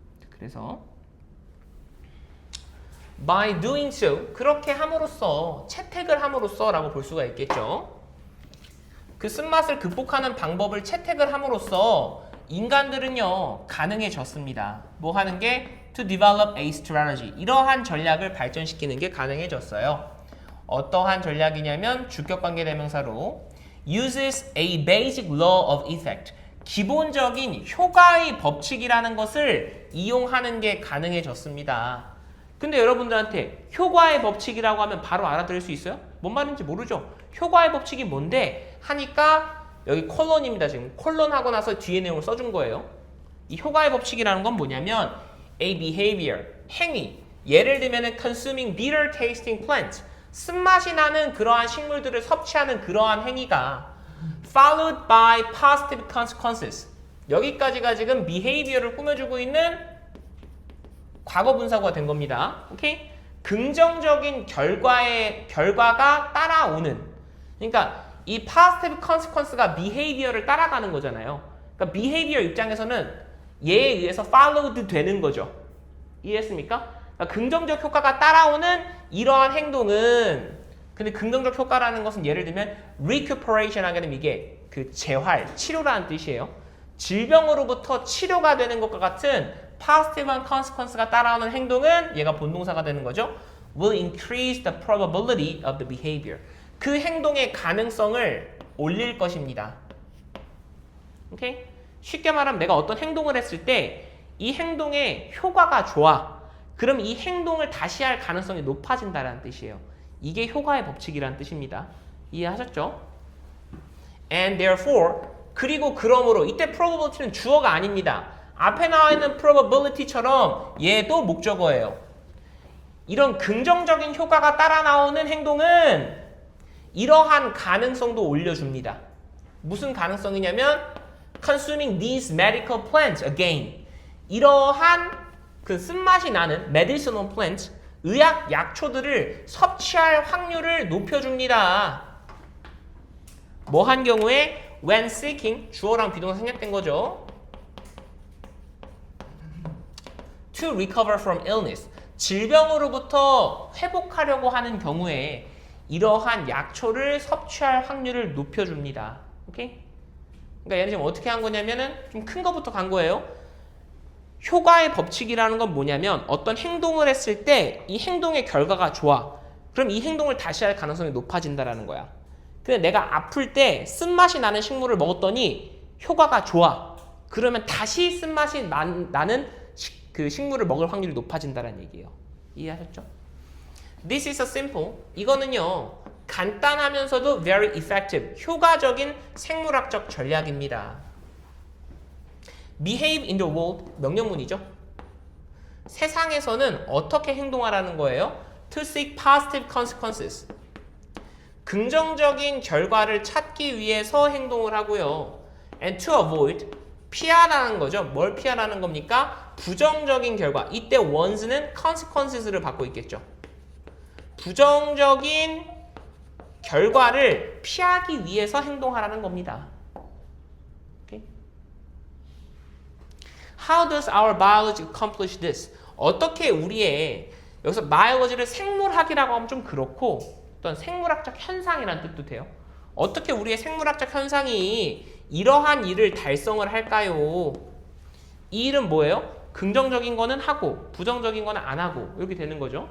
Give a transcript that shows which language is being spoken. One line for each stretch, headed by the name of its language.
Korean: 그래서
English: by doing so,
Korean: 그렇게 함으로써, 채택을 함으로써 라고 볼 수가 있겠죠. 그 쓴맛을 극복하는 방법을 채택을 함으로써 인간들은요, 가능해졌습니다. 뭐 하는 게?
English: To develop a strategy.
Korean: 이러한 전략을 발전시키는 게 가능해졌어요. 어떠한 전략이냐면 주격관계 대명사로
English: uses a basic law of effect.
Korean: 기본적인 효과의 법칙이라는 것을 이용하는 게 가능해졌습니다. 근데 여러분들한테 효과의 법칙이라고 하면 바로 알아들을 수 있어요? 뭔 말인지 모르죠? 효과의 법칙이 뭔데? 하니까 여기 콜론입니다. 지금 콜론 하고 나서 뒤에 내용을 써준 거예요. 이 효과의 법칙이라는 건 뭐냐면 a behavior, 행위. 예를 들면
English: consuming bitter tasting plants.
Korean: 쓴맛이 나는 그러한 식물들을 섭취하는 그러한 행위가
English: followed by positive consequences.
Korean: 여기까지가 지금 behavior를 꾸며주고 있는 과거 분사구가 된 겁니다. 오케이? 긍정적인 결과가 따라오는. 그러니까 이 positive consequence가 behavior를 따라가는 거잖아요. 그러니까 behavior 입장에서는 얘에 의해서 followed 되는 거죠. 이해했습니까? 그러니까 긍정적 효과가 따라오는 이러한 행동은, 근데 긍정적 효과라는 것은 예를 들면 recuperation 하게 되면 이게 그 재활, 치료라는 뜻이에요. 질병으로부터 치료가 되는 것과 같은 positive한 consequence가 따라오는 행동은 얘가 본동사가 되는 거죠.
English: will increase the probability of the behavior.
Korean: 그 행동의 가능성을 올릴 것입니다. 오케이? 쉽게 말하면 내가 어떤 행동을 했을 때 이 행동의 효과가 좋아. 그럼 이 행동을 다시 할 가능성이 높아진다는 뜻이에요. 이게 효과의 법칙이라는 뜻입니다. 이해하셨죠?
English: And therefore,
Korean: 그리고 그러므로, 이때 probability는 주어가 아닙니다. 앞에 나와 있는 probability처럼 얘도 목적어예요. 이런 긍정적인 효과가 따라 나오는 행동은 이러한 가능성도 올려줍니다. 무슨 가능성이냐면
English: consuming these medical plants again.
Korean: 이러한 그 쓴맛이 나는 medicinal plants, 의학 약초들을 섭취할 확률을 높여줍니다. 뭐 한 경우에
English: when seeking,
Korean: 주어랑 비동사 생략된 거죠.
English: to recover from illness,
Korean: 질병으로부터 회복하려고 하는 경우에 이러한 약초를 섭취할 확률을 높여줍니다. 오케이? 그러니까 얘는 지금 어떻게 한 거냐면은 좀 큰 거부터 간 거예요. 효과의 법칙이라는 건 뭐냐면 어떤 행동을 했을 때 이 행동의 결과가 좋아. 그럼 이 행동을 다시 할 가능성이 높아진다라는 거야. 근데 내가 아플 때 쓴맛이 나는 식물을 먹었더니 효과가 좋아. 그러면 다시 쓴맛이 나는 그 식물을 먹을 확률이 높아진다는 얘기예요. 이해하셨죠?
English: This is a simple.
Korean: 이거는요. 간단하면서도
English: very effective.
Korean: 효과적인 생물학적 전략입니다.
English: Behave in the world.
Korean: 명령문이죠. 세상에서는 어떻게 행동하라는 거예요?
English: To seek positive consequences.
Korean: 긍정적인 결과를 찾기 위해서 행동을 하고요.
English: And to avoid.
Korean: 피하라는 거죠. 뭘 피하라는 겁니까? 부정적인 결과. 이때 one's는 consequences를 받고 있겠죠. 부정적인 결과를 피하기 위해서 행동하라는 겁니다.
English: Okay? How does our biology accomplish this?
Korean: 어떻게 우리의 여기서 biology를 생물학이라고 하면 좀 그렇고 어떤 생물학적 현상이라는 뜻도 돼요. 어떻게 우리의 생물학적 현상이 이러한 일을 달성을 할까요? 이 일은 뭐예요? 긍정적인 거는 하고 부정적인 거는 안 하고 이렇게 되는 거죠.